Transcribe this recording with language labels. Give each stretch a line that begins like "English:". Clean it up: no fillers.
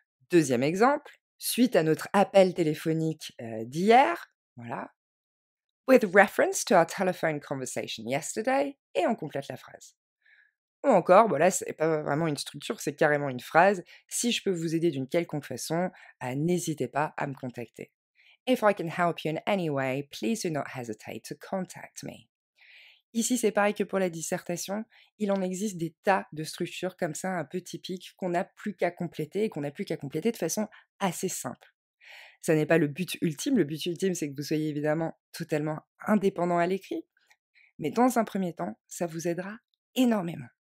French: Deuxième exemple, suite à notre appel téléphonique d'hier, voilà,
English: with reference to our telephone conversation yesterday,
French: et on complète la phrase. Ou encore, voilà, c'est pas vraiment une structure, c'est carrément une phrase. Si je peux vous aider d'une quelconque façon, n'hésitez pas à me contacter.
English: If I can help you in any way, please do not hesitate to contact me.
French: Ici, c'est pareil que pour la dissertation, il en existe des tas de structures comme ça, un peu typiques, qu'on n'a plus qu'à compléter et qu'on n'a plus qu'à compléter de façon assez simple. Ça n'est pas le but ultime, c'est que vous soyez évidemment totalement indépendant à l'écrit, mais dans un premier temps, ça vous aidera énormément.